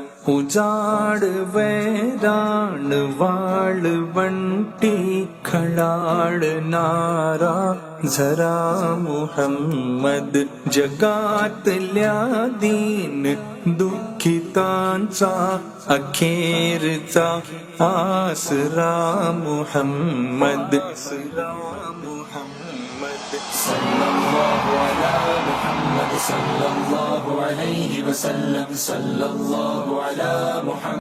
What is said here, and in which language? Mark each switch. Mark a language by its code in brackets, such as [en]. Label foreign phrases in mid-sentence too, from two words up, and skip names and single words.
[mr] उजाड़ वैराण वाळवंटी खळाळणारा झरा मुहम्मद जगातल्या दीन दुःखितांचा अखेरचा आसरा मुहम्मद [ar] صلى الله على محمد صلى الله عليه وسلم صلى الله على محمد